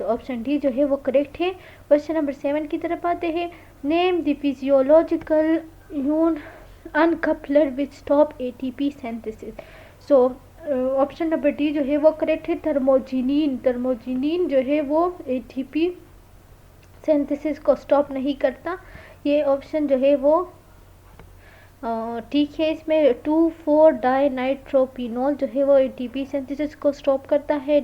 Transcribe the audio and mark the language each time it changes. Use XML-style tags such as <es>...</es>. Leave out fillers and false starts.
<ur>تو option D جو ہے وہ کریکٹ ہے. کوشچن نمبر 7 کی طرف آتے ہیں.</ur> <en>Name the physiological uncoupler which stop ATP synthesis.</en> <ur>سو آپشن نمبر ڈی جو ہے وہ کریکٹ ہے. تھرموجینین جو ہے وہ ATP سینتھسس کو اسٹاپ نہیں کرتا. یہ آپشن جو ہے وہ ٹھیک ہے. اس میں 2,4 ڈائی نائٹروپینول جو ہے وہ ATP سینتھسس کو اسٹاپ کرتا ہے.</ur>